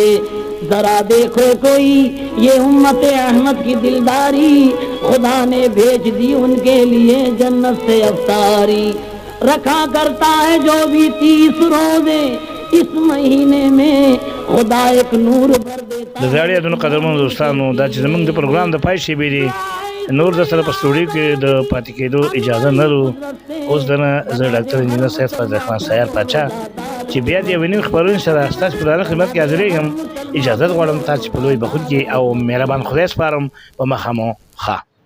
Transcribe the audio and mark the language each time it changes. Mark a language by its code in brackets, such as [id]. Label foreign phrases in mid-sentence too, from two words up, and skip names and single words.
[ur] ذرا دیکھو کوئی یہ امت احمد کی دلداری، خدا نے بھیج دی ان کے لیے جنت سے افطاری. رکھا کرتا ہے جو بھی 30 روزے اس مہینے میں، خدا ایک نور بھر دیتا [ps] د زاړي یادونو قدرمنو دوستانو دا چې زمونږ د پروګرام د پای شیبې دي نور د سره په سټوډیو کې د پاتې کېدو اجازه نه لرو. اوس دنه زه ډاکټر انجینر سید فضل رحمان سیار پاچا چې بیا د یوې نوې خپرونې سره ستاسو په درانه خدمت کې حاضرېږم. اجازه غواړم تاسو په لوی بخود کې او مهربان خدای سپارم په مخه مو ښه.